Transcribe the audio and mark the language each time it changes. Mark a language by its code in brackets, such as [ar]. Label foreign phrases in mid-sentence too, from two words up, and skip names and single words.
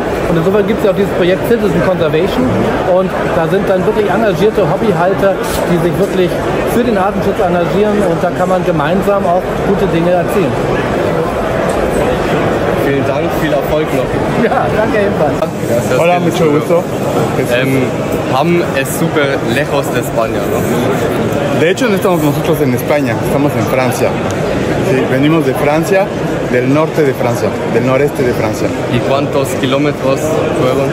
[de] Und insofern gibt es ja auch dieses Projekt Citizen Conservation. Und da sind dann wirklich engagierte Hobbyhalter, die sich wirklich für den Artenschutz engagieren. Und da kann man gemeinsam auch gute Dinge erzielen. Vielen Dank, viel Erfolg noch. Ja, danke ebenfalls. [es] Hola, mucho gusto. Haben es súper lejos de España, ¿no? De hecho, no estamos nosotros en España, estamos en Francia. Sí, venimos de Francia, del norte de Francia, del noreste de Francia. ¿Y cuántos kilómetros fueron?